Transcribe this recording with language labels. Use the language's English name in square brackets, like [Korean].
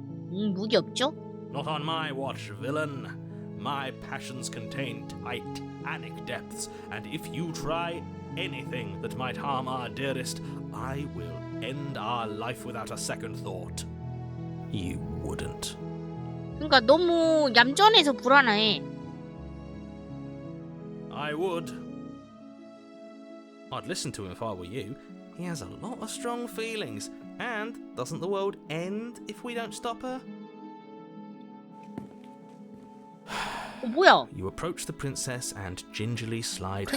[Korean] 무기 없죠? [English] Not on my watch, villain. My passions contain titanic depths, and if you try anything that might harm our dearest, I will end our life without a second thought. You wouldn't. [Korean] 그러니까 너무 얌전해서 불안해. [English] I would. I'd listen to him if I were you. He has a lot of strong feelings. And doesn't the world end if we don't stop her? [Korean] 뭐야? [English] You approach the princess and gingerly slide her